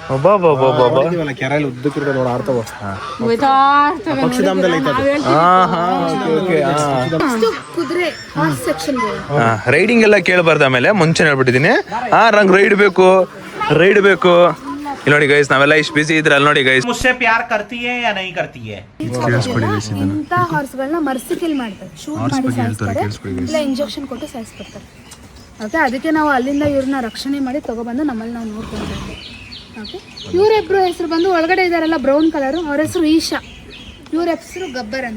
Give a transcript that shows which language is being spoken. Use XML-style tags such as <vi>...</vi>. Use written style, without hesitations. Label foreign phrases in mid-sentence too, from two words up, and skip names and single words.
<kn>ಇದೀವಲ್ಲ, ಕೆರೆಯಲ್ಲಿ ಉದ್ದಕ್ಕಿರೋ ನೋಡಿ ಆಡ್ತಾವ. ಅಷ್ಟು ಕುದುರೆ</kn> <en>horse section</en> <kn>ರೈಡಿಂಗ್ ಎಲ್ಲ ಕೇಳಬಾರ್ದು. ಆಮೇಲೆ ಮುಂಚೆ ಹೇಳ್ಬಿಟ್ಟಿದೀನಿ, ನಂಗೆ ರೈಡ್ ಬೇಕು. ಇಲ್ಲಿ ನೋಡಿ ಗೈಸ್, ನಾವೆಲ್ಲ ಇಷ್ಟು ಬಿಸಿ ಇದ್ರೆ ಅಲ್ಲಿ ನೋಡಿ ಗೈಸ್.</kn> <hi>मुझसे प्यार करती है या नहीं करती है?</hi> <kn>ಇಂಥ ಹಾರ್ಸ್ಗಳನ್ನ ಮರ್ಸಿಕಿಲ್ ಮಾಡ್ತಾರೆ, ಶೂಟ್ ಮಾಡಿ ಸಾಯಿಸ್ತಾರೆ, ಇಲ್ಲ ಇಂಜೆಕ್ಷನ್ ಕೊಟ್ಟು ಸಾಯಿಸ್ಬಿಡ್ತಾರೆ. ಓಕೆ, ಅದಕ್ಕೆ ನಾವು ಅಲ್ಲಿಂದ ಇವ್ರನ್ನ ರಕ್ಷಣೆ ಮಾಡಿ ತಗೊಬಂದು ನಮ್ಮಲ್ಲಿ ನಾವು ನೋಡ್ಕೊಂಡಿದ್ದೀವಿ. ಓಕೆ, ಇವರಿಬ್ರು ಹೆಸರು ಬಂದು ಒಳಗಡೆ ಇದಾರಲ್ಲ</kn> <en>brown colour,</en> <kn>ಅವ್ರ ಹೆಸರು ಈಶಾ, ಇವ್ರ ಹೆಸರು ಗಬ್ಬರ್ ಅಂತ.</kn>